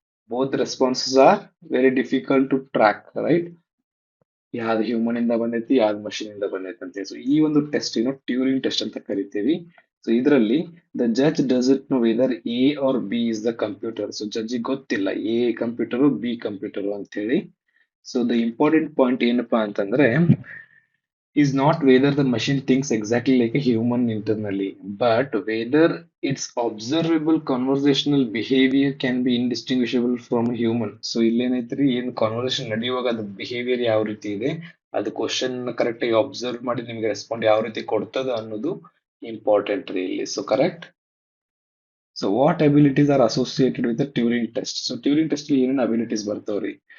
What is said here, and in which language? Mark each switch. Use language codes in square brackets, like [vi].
[en] Both responses are very difficult to track, right? [kn] ಯಾವ್ದು human ಇಂದ ಬಂದೈತಿ, ಯಾವ್ದು ಮಷಿನ್ ಇಂದ ಬಂದೈತಿ ಅಂತ. ಸೊ ಈ ಒಂದು ಟೆಸ್ಟ್ ಟ್ಯೂರಿಂಗ್ ಟೆಸ್ಟ್ ಅಂತ ಕರಿತೀವಿ. ಸೊ ಇದರಲ್ಲಿ [en] The judge doesn't know whether A or B is the computer. [kn] So judge ಗೊತ್ತಿಲ್ಲ ಎ ಕಂಪ್ಯೂಟರ್ ಬಿ ಕಂಪ್ಯೂಟರ್ ಅಂತ ಹೇಳಿ. [en] so the important point [kn] ಏನಪ್ಪಾ ಅಂತಂದ್ರೆ, [en] is not whether the machine thinks exactly like a human internally, but whether its observable conversational behavior can be indistinguishable from a human. [kn] So ಇಲ್ಲೇನೈತ್ರಿ, ಏನ್ conversation ನಡೆಯುವಾಗ ಅದ್ರ behaviour ಯಾವ ರೀತಿ ಇದೆ, ಅದು ಕ್ವಶನ್ ಕರೆಕ್ಟ್ ಆಗಿ ಅಬ್ಸರ್ವ್ ಮಾಡಿ ನಿಮ್ಗೆ ರೆಸ್ಪಾಂಡ್ ಯಾವ ರೀತಿ ಕೊಡ್ತದ ಅನ್ನೋದು ಇಂಪಾರ್ಟೆಂಟ್ ರೀ ಇಲ್ಲಿ. So correct. [en] So what abilities are associated with the Turing test. So Turing test [kn] ಏನೇನು ಅಬಿಲಿಟೀಸ್ ಬರ್ತಾವ್ರಿ?